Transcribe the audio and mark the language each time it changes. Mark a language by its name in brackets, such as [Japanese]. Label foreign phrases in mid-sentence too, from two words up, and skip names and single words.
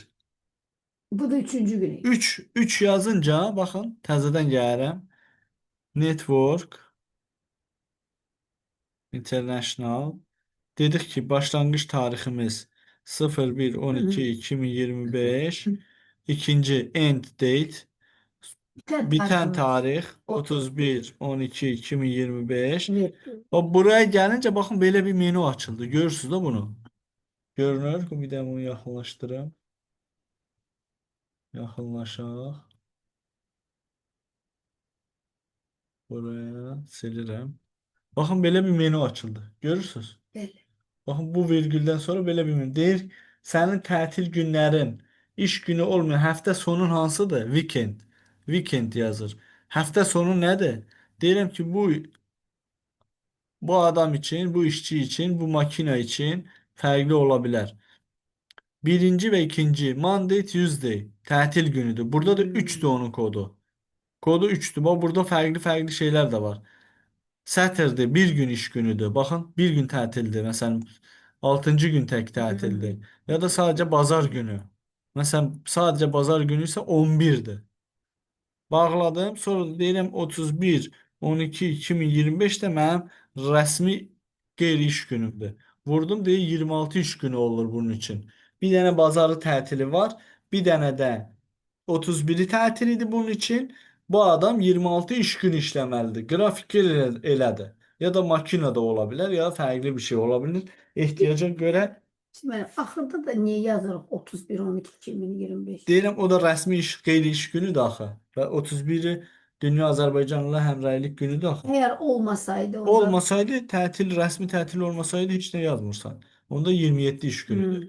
[Azerbaijani] Bu da üçüncü günü. 3 yazınca baxın təzədən gəlirəm. Network International. Dedik ki, başlanğıc tariximiz 01.12.2025. İkinci [English] end date. [Turkish] Biten Biten tarih. tarih 31.12.2025. [Azerbaijani] Verdi. [Turkish] O buraya gelince bakın böyle bir menü açıldı. [Azerbaijani] Görürsünüz de bunu. Görünür. Bir de bunu yaxınlaşdırım. Yaxınlaşaq. Buraya silirəm. Baxın belə bir menü açıldı. Görürsünüz? Bəli. Baxın bu virgüldən sonra belə bir menü. Deyir, sənin tətil günlərin, iş günü olmayan həftə sonun hansıdır? Weekend. Weekend yazır. Həftə sonu nədir? Deyirəm ki, [Turkish] bu adam için, bu işçi için, bu makine için [Azerbaijani] fərqli ola bilər. Birinci ve ikinci [English] Monday, Tuesday [Azerbaijani] tətil günüdür. [Turkish] Burada da 3'tü onun kodu. Kodu 3'tü. Bak burada farklı şeyler de var. Saturday bir gün iş günüdür. Bakın bir gün tətildir. Mesela 6. gün tek tətildir. Ya da sadece bazar günü. Mesela sadece bazar günü ise 11'dir. [Azerbaijani] Bağladım. Sonra deyirəm 31 12 2025 də mənim rəsmi qeyri-iş günümdür. Vurdum deyir 26 iş günü olur bunun için. Bir dənə bazarı tətili var. Bir dənə də 31'i tətil idi bunun için. Bu adam 26 iş günü işləməlidir. Qrafik elədir. [Turkish] Ya da makinede olabilir ya fərqli bir şey olabilir. İhtiyaca göre [Azerbaijani] Şimdi axırda da niyə yazırıq 31-12-2025? deyirəm o da rəsmi iş, qeyri-iş günüdür axı. Və 31'i Dünya Azərbaycanla həmrəylik günüdür axı. Əgər olmasaydı onda Olmasaydı tətil, rəsmi tətil olmasaydı heç nə yazmırsan. Onda 27 iş günüdür.